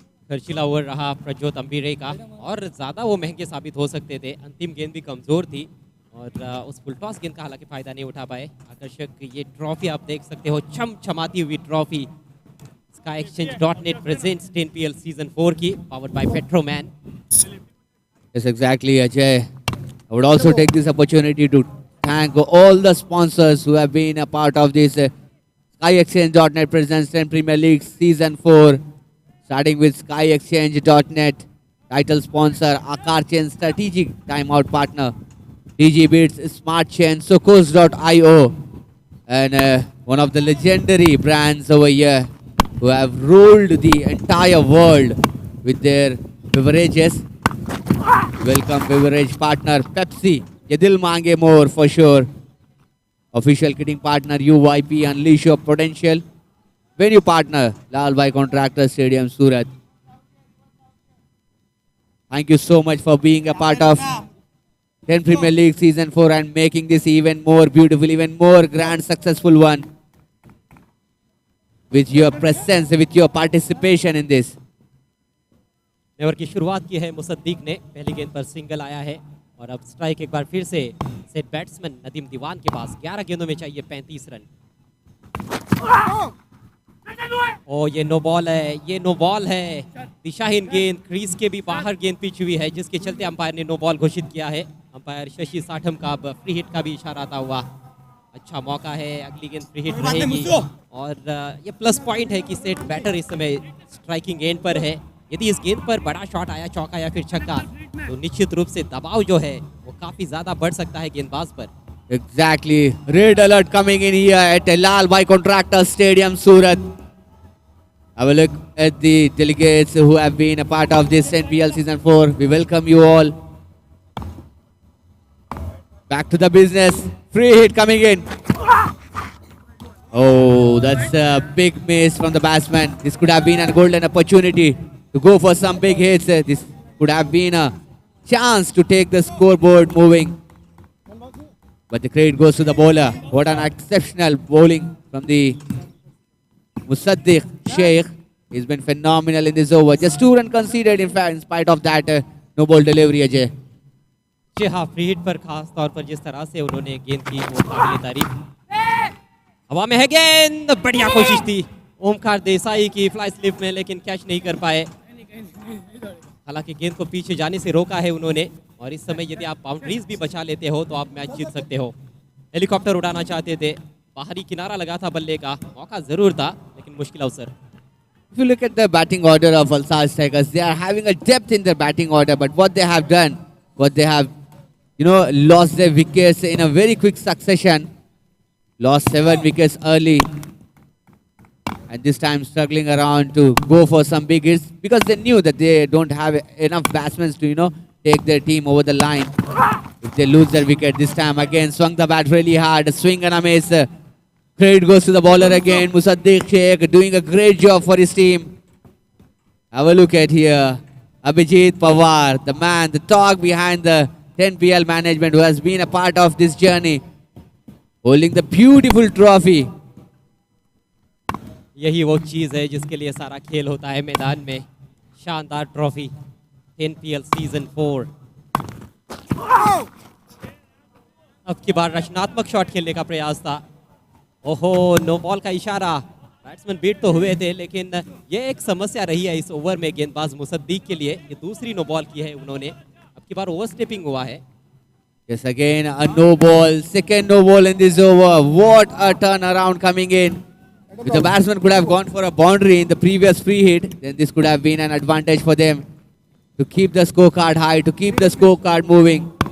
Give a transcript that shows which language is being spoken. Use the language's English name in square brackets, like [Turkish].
[Hindi] खर्चीला ओवर रहा प्रज्योत अम्बिरे का, और ज़्यादा वो महंगे साबित हो सकते थे। अंतिम गेंद भी कमज़ोर थी और उस फुल टॉस गेंद का हालांकि फ़ायदा नहीं उठा पाए। आकर्षक ये ट्रॉफी आप देख सकते हो, चमचमाती हुई trophy skyexchange.net presents 10PL Season 4 की, [English] powered by Petroman. Yes, exactly, Ajay. I would also take this opportunity to thank all the sponsors who have been a part of this skyexchange.net presents 10 Premier League Season 4. Starting with skyexchange.net, title sponsor, Akar Chain strategic timeout partner, DG Beats, Smart Chain, Sukos.io, and one of the legendary brands over here who have ruled the entire world with their beverages. Welcome beverage partner Pepsi, [Hindi] ye dil mange [English] more for sure. Official kidding partner UYP, unleash your potential. Venue partner Lal Bhai Contractor Stadium Surat. Thank you so much for being a part of 10 Premier League Season 4 and making this even more beautiful, even more grand, successful one. With your presence, with your participation in this. [Hindi] Over की शुरुआत की है मुसद्दीक ने, पहली गेंद पर single आया है और अब स्ट्राइक एक बार फिर से सेट बैट्समैन नदीम दीवान के पास। 11 गेंदों में चाहिए 35 रन। ओ ये नो बॉल है, ये नो बॉल है। दिशाहीन गेंद, क्रीज के भी बाहर गेंद पिच हुई है, जिसके चलते अंपायर ने नो बॉल घोषित किया है। अंपायर शशि साठम का अब फ्री हिट का भी इशारा आता हुआ। अच्छा मौका है, अगली गेंद फ्री हिट रहेगी और ये प्लस पॉइंट है कि सेट बैटर इस समय स्ट्राइकिंग एंड पर है। यदि इस गेंद पर बड़ा शॉट आया, चौका या फिर छक्का, तो निश्चित रूप से दबाव जो है वो काफी ज्यादा बढ़ सकता है गेंदबाज पर। [English] Exactly. Red alert coming in here at Lal Bhai Contractor Stadium, Surat. Have a look at the delegates who have been a part of this NPL Season 4. We welcome you all. Back to the business. Free hit coming in. Oh, that's a big miss from the batsman. This could have been a golden opportunity to go for some big hits. This could have been a chance to take the scoreboard moving. But the credit goes to the bowler. What an exceptional bowling from the Musaddiq Sheikh. He's been phenomenal in this over. Just 2 runs conceded, in fact, in spite of that no ball delivery, Ajay. [Hindi] जी हाँ, free hit पर खास तौर पर जिस तरह से उन्होंने गेंद की वो काबिल तारीफ। हवा में है गेंद, बढ़िया कोशिश थी ओमकार देसाई की फ्लाई स्लिप में, लेकिन कैच नहीं कर पाए। हालांकि गेंद को पीछे जाने से रोका है उन्होंने, और इस समय यदि आप बाउंड्रीज भी बचा लेते हो तो आप मैच जीत सकते हो। हेलीकॉप्टर उड़ाना चाहते थे, बाहरी किनारा लगा था बल्ले का, मौका जरूर था लेकिन मुश्किल अवसर। [English] If you look at the batting order of Valsad Strikers, they are having a depth in their batting order, but what they have done, what they have, lost their wickets in a very quick succession. Lost 7 wickets early, and this time struggling around to go for some big hits because they knew that they don't have enough batsmen to, take their team over the line. If they lose their wicket this time, again swung the bat really hard, a swing and a miss. Credit goes to the bowler again, Musaddiq Sheikh, doing a great job for his team. Have a look at here, Abhijit Pawar, the man, the talk behind the 10PL management, who has been a part of this journey, holding the beautiful trophy. [Hindi] यही वो चीज़ है जिसके लिए सारा खेल होता है मैदान में। शानदार ट्रॉफी 10PL सीजन 4। अब की बार रचनात्मक शॉट खेलने का प्रयास था। ओहो, नो बॉल का इशारा। बैट्समैन बीट तो हुए थे, लेकिन ये एक समस्या रही है इस ओवर में गेंदबाज मुसद्दीक के लिए। ये दूसरी नो बॉल की है उन्होंने, अब की बार ओवर स्टेपिंग हुआ है। [English] Yes, again a no ball, second no ball in this over. What a turn around coming in. If the batsman could have gone for a boundary in the previous free hit, then this could have been an advantage for them to keep the scorecard high, to keep the scorecard moving.